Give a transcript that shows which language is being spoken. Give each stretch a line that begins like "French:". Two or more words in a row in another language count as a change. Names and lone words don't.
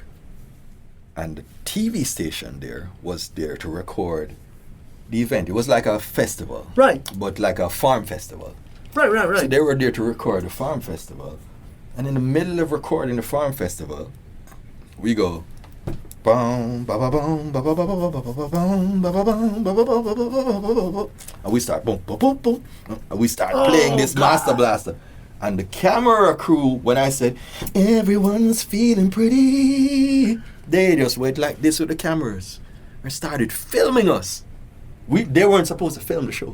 English: And the TV station there was there to record the event. It was like a festival. Right. But like a farm festival. Right. So they were there to record the farm festival. And in the middle of recording the farm festival, we go boom, ba ba boom, ba ba ba ba ba ba ba boom, ba ba boom, ba ba ba ba ba ba ba ba, and we start boom, boom, boom, boom, and we start playing this Master Blaster. And the camera crew, when I said everyone's feeling pretty, they just went like this with the cameras and started filming us. They weren't supposed to film the show.